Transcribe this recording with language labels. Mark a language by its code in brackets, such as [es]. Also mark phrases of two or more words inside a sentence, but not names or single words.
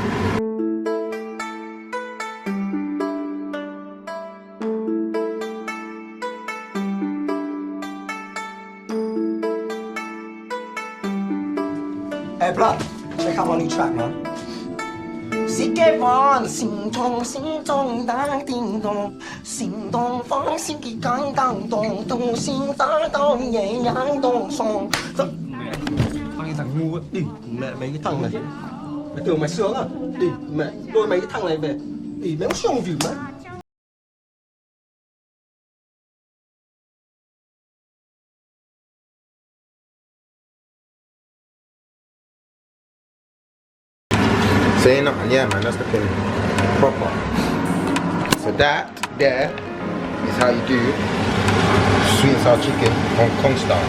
[en] Hey, blood, check out my new track, man. Sick one, sing dong, dang ding dong, sing dong, fang, sing gang dang dong, dong, sing da dong, yang yang dong song. [vi] Mày thằng ngu ấy, đi mẹ mấy cái thằng này. Mày tưởng mày sướng à? Đi mẹ đôi mấy cái thằng này về, đi mẹ không gì mà. [en] Saying nothing, yeah man, that's the thing. Proper. So that there is how you do sweet and sour chicken Hong Kong style.